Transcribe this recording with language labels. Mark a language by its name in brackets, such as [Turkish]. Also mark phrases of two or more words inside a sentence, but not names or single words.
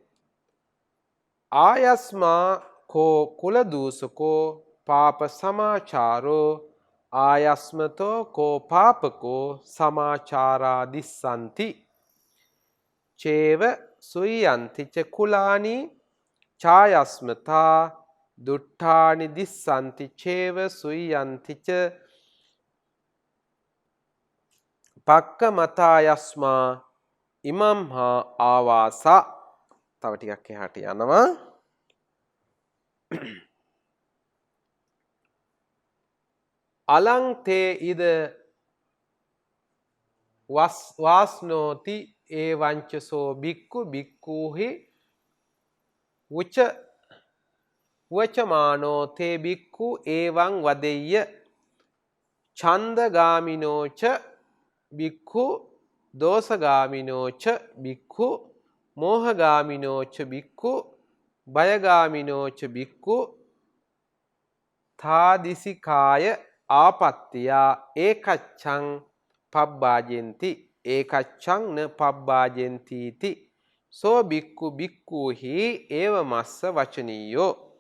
[Pali] ආයස්මා කෝ කුල දූසකෝ පාප සමාචාරෝ ආයස්මතෝ කෝ පාපකෝ සමාචාරා දිස්සanti චේව සුයන්ති ච කුලානි ඡායස්මතා දුට්ඨානි දිස්සanti චේව සුයන්ති ච පක්ක මතායස්මා ඉමම් හා ආවාසා. [Sinhala] තව ටිකක් එහාට යනවා. [Pali] අලං තේ ඉද වාස්නෝති ඒ වංචසෝ බික්කු බික්කූහි උච වචමානෝ තේ බික්කු ඒවං වදෙය්‍ය ඡන්දගාමිනෝච බික්ඛු දෝසගාමිනෝච බික්ඛු මෝහගාමිනෝච බික්ඛු බයගාමිනෝච බික්ඛු තාදිසිකාය ආපත්තියා ඒකච්ඡං පබ්බාජෙන්ති ඒකච්ඡං න පබ්බාජෙන්ති ති සෝ බික්ඛු බික්ඛුහි ඒව මස්ස වචනීයෝ